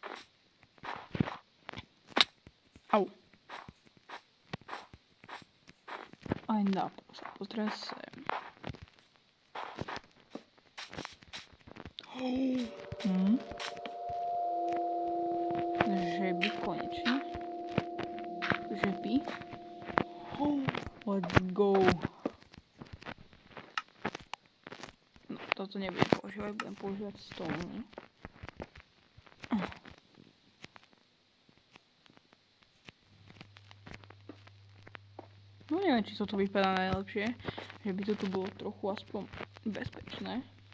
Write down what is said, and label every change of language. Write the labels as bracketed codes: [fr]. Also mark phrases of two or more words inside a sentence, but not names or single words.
[sk] Au. Aj na sa pozrieť sem. Že by konečne. Že by. [en] Let's go. [sk] No, toto nebudem používať, budem používať stone. No neviem, či toto vypadá najlepšie, že by to tu bolo trochu aspoň bezpečné.